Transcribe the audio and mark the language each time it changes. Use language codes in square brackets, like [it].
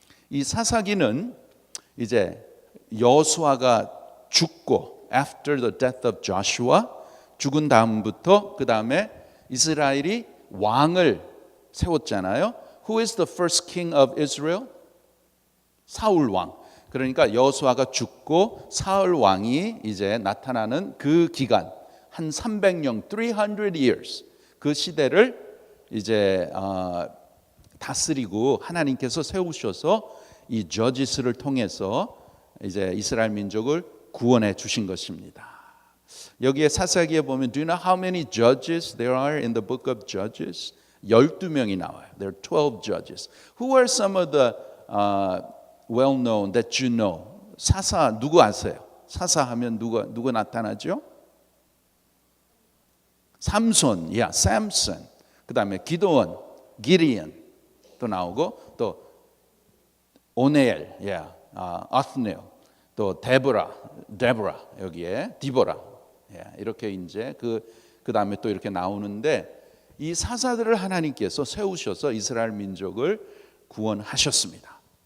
[ko] 이 사사기는 이제 여호수아가 죽고 [en] after the death of Joshua [ko] 죽은 다음부터 그 다음에 이스라엘이 왕을 세웠잖아요. [en] Who is the first king of Israel? [ko] 사울 왕. 그러니까 여호수아가 죽고 사울 왕이 이제 나타나는 그 기간 한 300년, 300 years 그 시대를 이제 다스리고 하나님께서 세우셔서 이 저지스를 통해서 이제 이스라엘 민족을 구원해 주신 것입니다. 여기에 사사기에 보면 [en] Do you know how many judges there are in the book of Judges? [ko] 12명이 나와요. [en] There are 12 judges. Who are some of the well known that you know? [ko] 사사 누구 아세요? 사사하면 누가 나타나죠? 삼손, 삼손. 그다음에 기드온, 기리언 또 나오고 또 오넬, 아스넬, 또 데보라 여기에 디보라, 이렇게 이제 그 다음에 또 이렇게 나오는데 이 사사들을 하나님께서 세우셔서 이스라엘 민족을 구원하셨습니다.